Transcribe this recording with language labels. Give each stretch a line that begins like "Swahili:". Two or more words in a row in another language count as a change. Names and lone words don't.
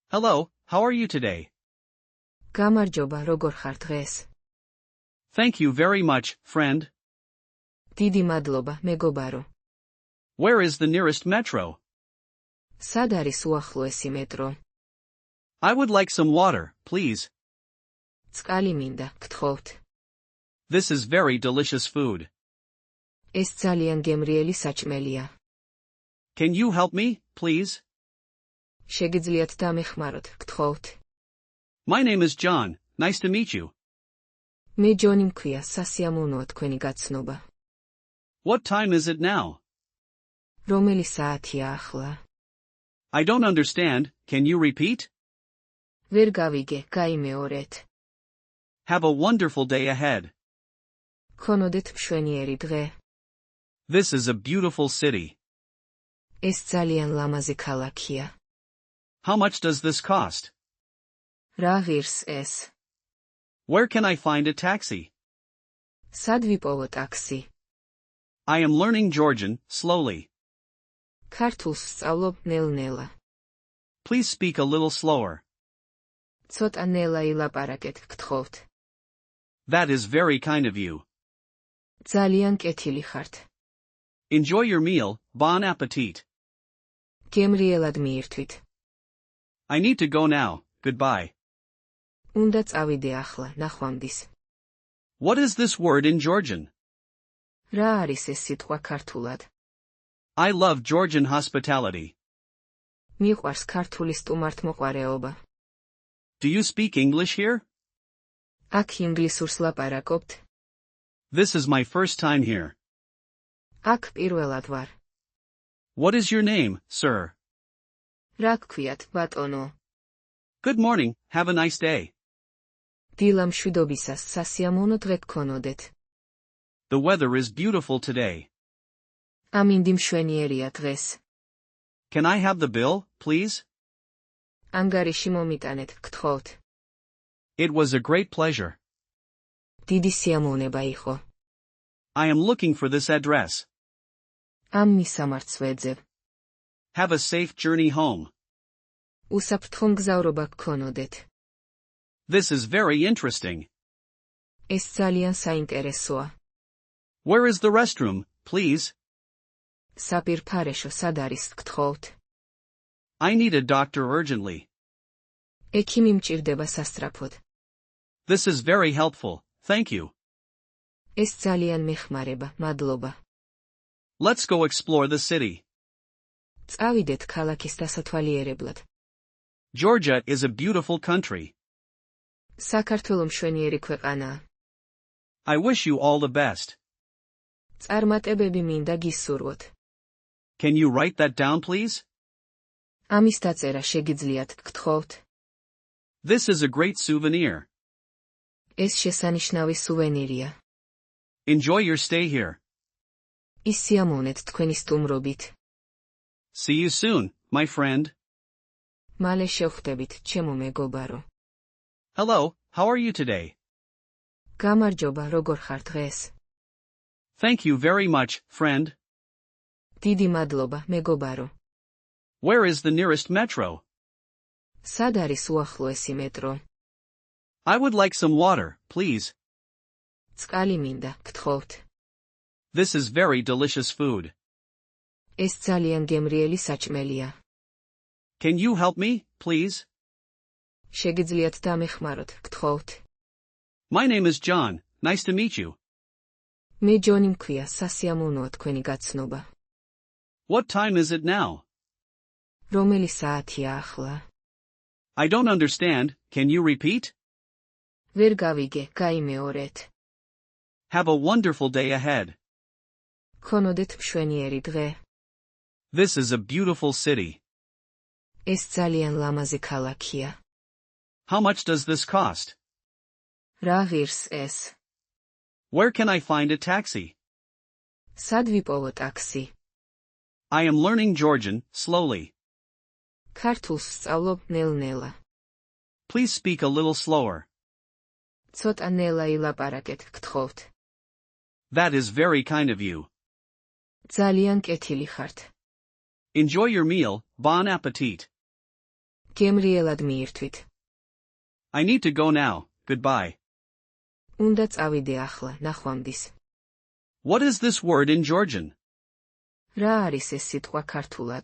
English: Hello, how are you today?
Georgian: გამარჯობა, როგორ ხარ დღეს?
English: Thank you very much, friend.
Georgian: დიდი მადლობა, მეგობარო.
English: Where is the nearest metro?
Georgian: სად არის უახლოესი მეტრო?
English: I would like some water, please.
Georgian: წყალი მინდა, გთხოვთ.
English: This is very delicious food.
Georgian: ეს ძალიან გემრიელი საჭმელია.
English: Can you help me, please?
Georgian: შეგიძლიათ დამეხმაროთ, გთხოვთ.
English: My name is John, nice to meet you.
Georgian: მე ჯონი მქვია, სასიამოვნოა თქვენი გაცნობა.
English: What time is it now?
Georgian: რომელი საათია ახლა?
English: I don't understand, can you repeat?
Georgian: ვერ გავიგე, გაიმეორეთ.
English: Have a wonderful day ahead.
Georgian: ქონოდეთ მშვენიერი დღე.
English: This is a beautiful city.
Georgian: ეს ძალიან ლამაზი ქალაქია.
English: How much does this cost?
Georgian: რა ღირს ეს?
English: Where can I find a taxi?
Georgian: სად ვიპოვო ტაქსი?
English: I am learning Georgian, slowly.
Georgian: ქართულს სწავლობ ნელ-ნელა.
English: Please speak a little slower.
Georgian: ცოტა ნელა ილაპარაკეთ, გთხოვთ.
English: That is very kind of you.
Georgian: ძალიან კეთილი ხართ.
English: Enjoy your meal,
French: bon appetit.
Georgian: გემრიელად მიირთვით.
English: I need to go now, goodbye.
Georgian: უნდა წავიდე ახლა, ნახვამდის.
English: What is this word in Georgian?
Georgian: რა არის ეს სიტყვა ქართულად?
English: I love Georgian hospitality.
Georgian: მიყვარს ქართული სტუმართმოყვარეობა.
English: Do you speak English here?
Georgian: აქ ინგლისურს ლაპარაკობთ?
English: This is my first time here.
Georgian: აქ პირველად ვარ.
English: What is your name, sir?
Georgian: რა გქვიათ, ბატონო?
English: Good morning, have a nice day.
Georgian: დილა მშვიდობისას, სასიამოვნო დღე გქონოდეთ.
English: The weather is beautiful today.
Georgian: ამინდი მშვენიერია დღეს.
English: Can I have the bill, please?
Georgian: ანგარიში მომიტანეთ, გთხოვთ.
English: It was a great pleasure.
Georgian: დიდი სიამოვნება იყო.
English: I am looking for this address.
Georgian: ამ მისამართს ვეძებ.
English: Have a safe journey home.
Georgian: უსაფრთხო მგზავრობა გქონოდეთ.
English: This is very interesting.
Georgian: ეს ძალიან საინტერესოა.
English: Where is the restroom, please?
Georgian: საპირფარეშო სად არის, გთხოვთ?
English: I need a doctor urgently.
Georgian: ექიმი მჭირდება სასწრაფოდ.
English: This is very helpful, thank you.
Georgian: ეს ძალიან მეხმარება, მადლობა.
English: Let's go explore the city.
Georgian: წავიდეთ ქალაქის დასათვალიერებლად.
English: Georgia is a beautiful country.
Georgian: საქართველო მშვენიერი ქვეყანაა.
English: I wish you all the best.
Georgian: წარმატებები მინდა გისურვოთ.
English: Can you write that down, please?
Georgian: ამის დაწერა შეგიძლიათ, გთხოვთ.
English: This is a great souvenir.
Georgian: ეს შესანიშნავი სუვენირია.
English: Enjoy your stay here.
Georgian: ისიამოვნეთ თქვენი სტუმრობით.
English: See you soon, my friend.
Georgian: მალე შევხვდებით, ჩემო მეგობარო.
English: Hello, how are you today?
Georgian: გამარჯობა, როგორ ხარ დღეს?
English: Thank you very much, friend.
Georgian: დიდი მადლობა, მეგობარო.
English: Where is the nearest metro?
Georgian: სად არის უახლოესი მეტრო?
English: I would like some water, please.
Georgian: წყალი მინდა, გთხოვთ.
English: This is very delicious food.
Georgian: ეს ძალიან გემრიელი საჭმელია.
English: Can you help me, please?
Georgian: შეგიძლიათ დამეხმაროთ, გთხოვთ.
English: My name is John, nice to meet you.
Georgian: მე ჯონი მქვია, სასიამოვნოა თქვენი გაცნობა.
English: What time is it now?
Georgian: რომელი საათია ახლა?
English: I don't understand, can you repeat?
Georgian: ვერ გავიგე, გაიმეორეთ.
English: Have a wonderful day ahead.
Georgian: ქონოდეთ მშვენიერი დღე.
English: This is a beautiful city.
Georgian: ეს ძალიან ლამაზი ქალაქია.
English: How much does this cost?
Georgian: რა ღირს ეს?
English: Where can I find a taxi?
Georgian: სად ვიპოვო ტაქსი?
English: I am learning Georgian, slowly.
Georgian: ქართულს სწავლობ ნელ-ნელა.
English: Please speak a little slower.
Georgian: ცოტა ნელა ილაპარაკეთ, გთხოვთ.
English: That is very kind of you.
Georgian: ძალიან კეთილი ხართ.
English: Enjoy your meal,
French: bon appetit.
Georgian: გემრიელად მიირთვით.
English: I need to go now, goodbye.
Georgian: უნდა წავიდე ახლა, ნახვამდის.
English: What is this word in Georgian?
Georgian: რა არის ეს სიტყვა ქართულად?